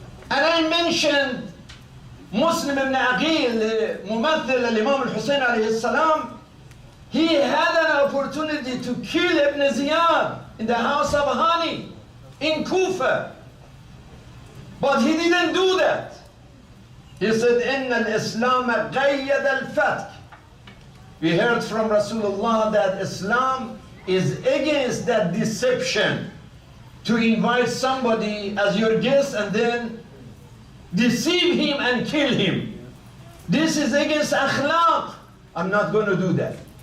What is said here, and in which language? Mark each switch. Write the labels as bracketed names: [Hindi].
[English] And I mentioned Muslim ibn Aqil, Mumathil al-Imam al-Hussein alayhi salam, he had an opportunity to kill Ibn Ziyad in the house of Hani in Kufa. But he didn't do that. [Arabic] He said, إِنَّ الْإِسْلَامَ قَيَّدَ الْفَتْحِ. [English] We heard from Rasulullah that Islam is against that deception, to invite somebody as your guest and then deceive him and kill him. This is against akhlaq. I'm not going to do that.